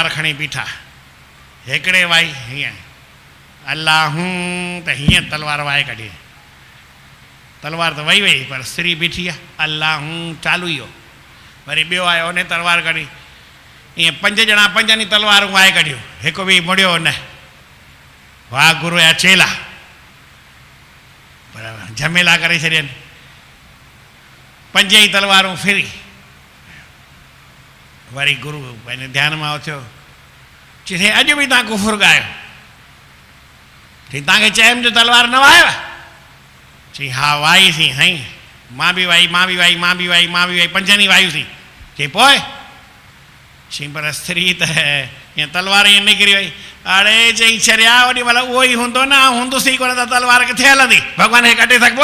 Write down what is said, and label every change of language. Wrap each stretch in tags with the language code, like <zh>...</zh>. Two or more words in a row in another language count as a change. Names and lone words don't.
<sd>खणी बीठा हिकिड़े वाई हीअं अलाहूं त हीअं तलवार वाए कढी तलवार त वई वई पर स्त्री बीठी आहे अलाहूं चालू ई हो वरी ॿियो आयो उन तलवार कढी ईअं 5 ॼणा 5 तलवारूं वाए कढियूं हिकु बि मुड़ियो न वाह गुरू जा चेला पर झमेला करे छॾियनि 5 ई तलवारूं फिरी वरी गुरू पंहिंजे ध्यान मां उथियो चई अॼु बि तव्हां कुफुर ॻायो चई तव्हांखे चयमि जो तलवार न वायव चई हा वाई सी साईं मां बि वाई 5 ई वायूं सी चई पोइ चई पर स्त्री त हीअं तलवार ईअं निकिरी वई अड़े चई छॾिया ओॾी महिल उहो ई हूंदो न हूंदुसि ई कोन त तलवार किथे हलंदी भॻवान खे कटे सघिबो</sd>